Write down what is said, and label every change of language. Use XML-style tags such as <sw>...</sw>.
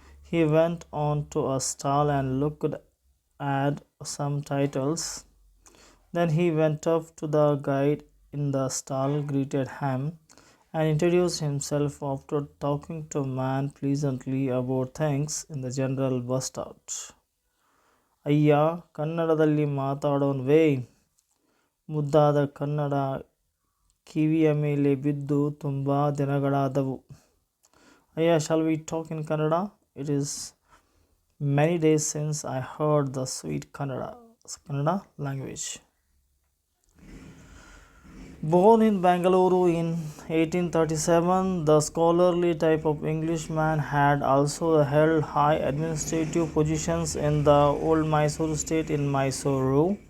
<en>He went on to a stall and looked at some titles. Then he went up to the guide in the stall, greeted him, and introduced himself after talking to man pleasantly about things in the general burst out.</en> <kn>ಅಯ್ಯ ಕನ್ನಡದಲ್ಲಿ ಮಾತಾಡೋನ್ವೇ ಮುದ್ದಾದ ಕನ್ನಡ ಕಿವಿಯ ಮೇಲೆ ಬಿದ್ದು ತುಂಬ ದಿನಗಳಾದವು.</kn> <en>ಅಯ್ಯ shall we talk in Kannada? It is many days since I heard the sweet Kannada language. Born in Bangalore in 1837, the scholarly type of Englishman had also held high administrative positions in the old Mysore state in Mysuru.</en>